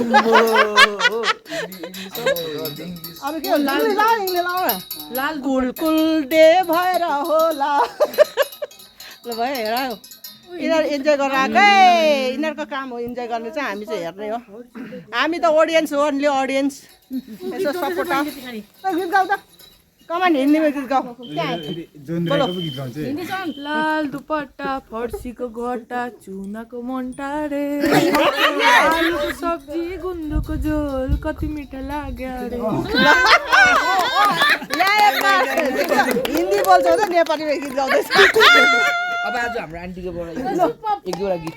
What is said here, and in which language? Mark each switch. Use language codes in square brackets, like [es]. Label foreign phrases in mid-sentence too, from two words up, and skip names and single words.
[ne] अब के हो लाल लाल कुल कुल डे भएर होला ल भयो हेर यिनीहरू इन्जोय गरेर आएकै यिनीहरूको काम हो इन्जोय गर्ने चाहिँ हामी चाहिँ हेर्ने हो हामी त अडियन्स हो [en] only audience [ne] यसो सपोर्ट गीत गाउ त कमान [hi] हिन्दी में गीत गाओ [ne] लाल दुपट्टा फर्सीको घट्टा चुनाको मनटा रे आलुको सब्जी गुन्द्रुकको झोल कति मिठा लाग्यो रे हिन्दी बोल्छ त नेपालीमा गीत गाउँदैछ अब आज हाम्रो आन्टीकोबाट एक दुईवटा गीत